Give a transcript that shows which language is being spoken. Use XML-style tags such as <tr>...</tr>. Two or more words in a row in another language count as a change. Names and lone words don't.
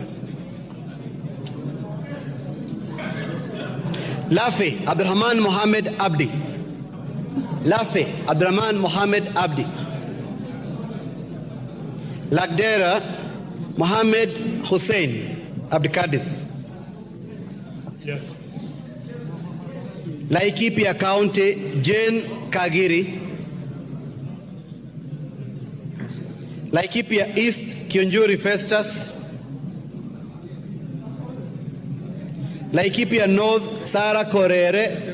<en>Lafe, Abdurrahman Mohamed Abdi. Lafe, Abdurrahman Mohamed Abdi. Lagdera, Mohamed Hussein Abdikadir. Yes. Laikipia County, Jane Kagiri. Laikipia East, Kionjuri Festus. Laikipia North, Sara Korere.</en>